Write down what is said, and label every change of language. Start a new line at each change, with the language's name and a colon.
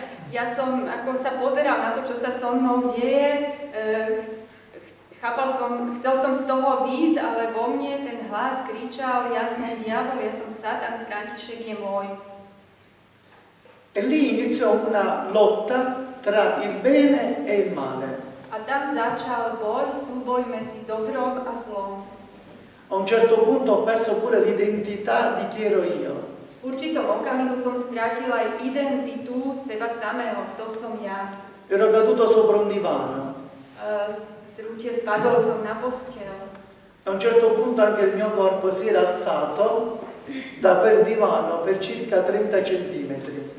Slovak: Ja som ako sa pozeral na to, čo sa so mnou deje, chcel som z toho výjsť, ale vo mne ten hlas kričal, ja som diabol, ja som Satan, František je môj.
Italian: E lì iniziò una lotta tra il bene e il male.
Slovak: A tam začal súboj medzi dobrom a zlom.
Italian: A un certo punto ho perso pure l'identità di chi ero io.
Slovak: V určitom okamihu som strátil aj identitu seba samého, kto som ja.
Italian: Ero caduto sopra un divano.
Slovak: Spadol som na posteľ.
Italian: A un certo punto anche il mio corpo si era alzato da quel divano per circa 30 centimetri.